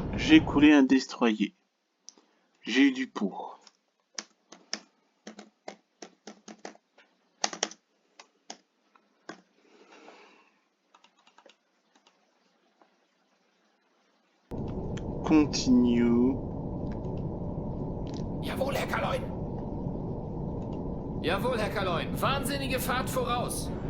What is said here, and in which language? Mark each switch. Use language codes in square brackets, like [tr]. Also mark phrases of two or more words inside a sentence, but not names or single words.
[fr] J'ai coulé un destroyer. J'ai eu du pour. Continue. [de] Jawohl, Herr Kaloin. Jawohl, Herr Kaloin. Wahnsinnige Fahrt voraus.